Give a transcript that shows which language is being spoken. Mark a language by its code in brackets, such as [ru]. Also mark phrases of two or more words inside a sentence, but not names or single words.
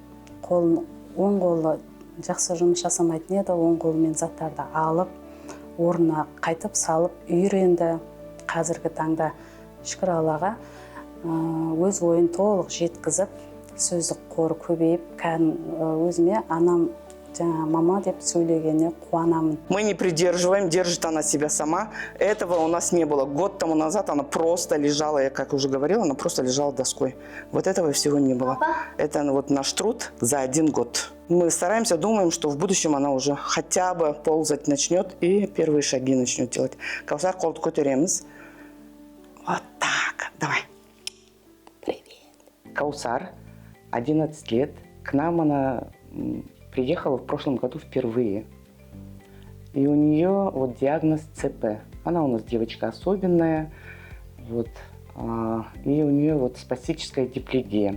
[kk] Оң қолы жақсы жұмыс жасамайтын еді, оң қолымен заттарды алып, орнына қайтып салып үйренді. Қазіргі таңда шүкір Аллаға өз ойын толық жеткізіп, сөздік қоры көбейіп, өзіме анам мама деп сөйлегеніне қуанамын. [ru] Мы не придерживаем, держит она себя сама. Этого у нас не было. Год тому назад она просто лежала, я как уже говорила, она просто лежала доской. Вот этого всего не было. Это вот наш труд за 1 год. Мы стараемся, думаем, что в будущем она уже хотя бы ползать начнет и первые шаги начнет делать. [kk] Каусар, қолды көтереміз. [ru] Вот так. Давай. Привет. Каусар, 11 лет. К нам она приехала в прошлом году впервые. И у нее вот диагноз ЦП. Она у нас девочка особенная. Вот, и у нее вот спастическая диплегия.